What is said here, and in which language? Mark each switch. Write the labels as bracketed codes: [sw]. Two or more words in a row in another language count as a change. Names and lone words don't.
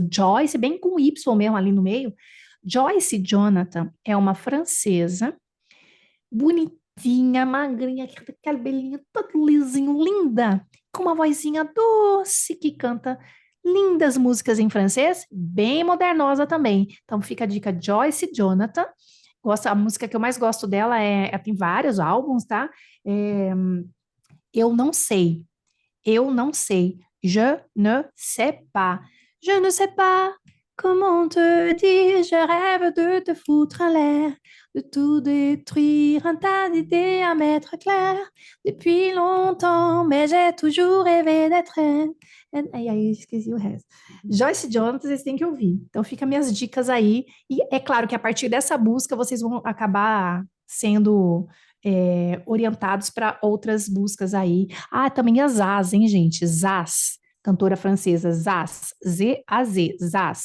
[pt] Joyce, bem com Y mesmo ali no meio. Joyce Jonathan é uma francesa, bonitinha, magrinha, aquele cabelinho todo lisinho, linda, com uma vozinha doce que canta lindas músicas em francês, bem modernosa também. Então fica a dica Joyce Jonathan. A música que eu mais gosto dela tem vários álbuns, tá? É, eu não sei. Eu não sei. [fr] Je ne sais pas. Je ne sais pas comment te dire. Je rêve de te foutre en l'air, de tout détruire, un tas d'idées à mettre clair. Depuis longtemps, mais j'ai toujours rêvé d'être. [pt] Aí, esqueci o resto. Joyce Jonathan, vocês têm que ouvir. Então, fica minhas dicas aí. E é claro que a partir dessa busca, vocês vão acabar sendo orientados para outras buscas aí. Ah, também a Zaz, hein, gente? Zaz, cantora francesa, Zaz, Z-A-Z, Zaz.